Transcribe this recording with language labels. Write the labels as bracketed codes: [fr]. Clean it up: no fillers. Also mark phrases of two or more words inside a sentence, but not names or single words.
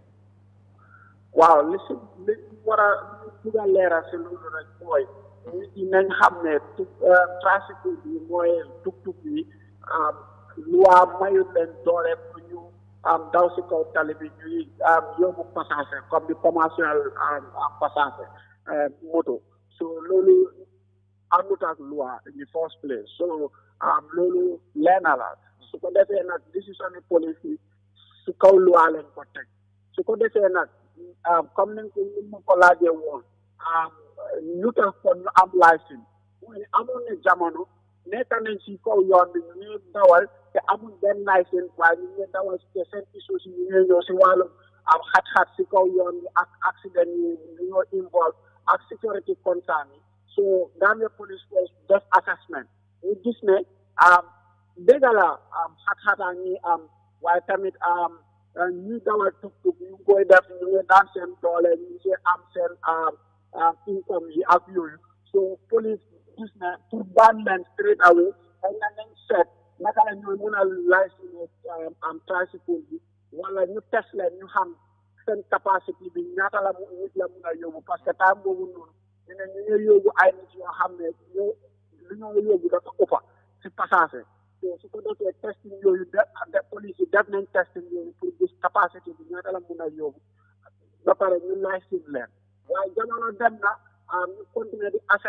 [wo] waaw li war a bëgg a leeral si loolu rek mooy nit ñi nañ xam ne trafic bi mooy tuk-tuk bi loi mayut leen doole pour ñu daw si kaw tali bi ñuy yóbbu passager comme di commercial passager moto. So lolu àndut ak loi [en] in the first place. [wo] So lolu lenn la su ko defee nag décision police yi su kaw loi leen ko teg su ko defee nag comme ni ma ko laajee woon ñu tax kon ñu am license mooy amoon na jamono nekk nañ si kaw yoon bi ñu dawal te amul benn license waaye ñu ngi dawal te seen issue si ñu ngi ñëw si wàllum xat-xat si kaw yoon bi ak accident yi ñoo involve ak [en] security concern [wo] yi so Gambia Police Force def assessment ñu gis ne dëgg la xat-xataa ñi am waaye tamit ñi dawal tuk-tuk ñu koy def ñu ngi daan seen doole ñu ngi am seen income yi ak yooyu so police gis na pour ban leen [en] straight away [wo] xëy na nañ seet naka la ñooy mun a licence am tricycle bi wala ñu test leen ñu xam seen capacité bi ñaata la nit la mun a yóbbu [fr] parce que [wo] temps boobu noonu ñu ne ñu ngi yóbbu ay nit yoo xam ne lu ñoo yóbbu dafa ëppa si passage so su ko defee testing yooyu de police yi def nañ testing yooyu pour gis capacité bi ñaata la mun a yóbbu ba pare ñu licence leen waaye jamono dem na ñu continuer di assess